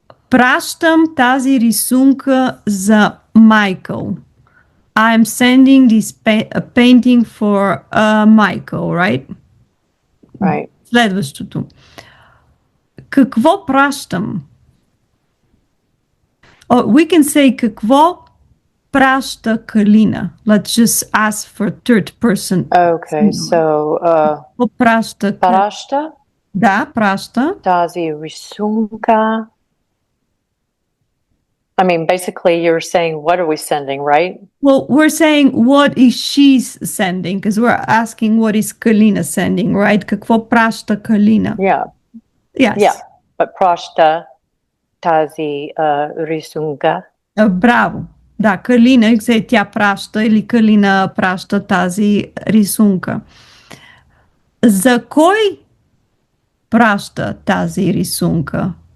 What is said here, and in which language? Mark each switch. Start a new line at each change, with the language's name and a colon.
Bulgarian: Пращам тази рисунка за Майкъл.
English: I'm sending this painting for Michael, right? Right.
Bulgarian: Следващото. Какво пращам?
English: Oh, we can say
Bulgarian: какво праща Калина.
English: Let's just ask for third person. Okay, so
Bulgarian: Какво праща? Parashta, Да, праща. Tazi Risunka.
English: I mean, basically, you're saying, what are we sending, right? Well, we're saying what is she sending because we're asking what is Kalina sending, right?
Bulgarian: Какво праща Kalina?
English: Yeah. Yes. Yeah, but
Bulgarian: Prashta Tazi Risunka. Браво. Да, Калина, се тя праща или Калина праща тази рисунка. За кой праща тази рисунка?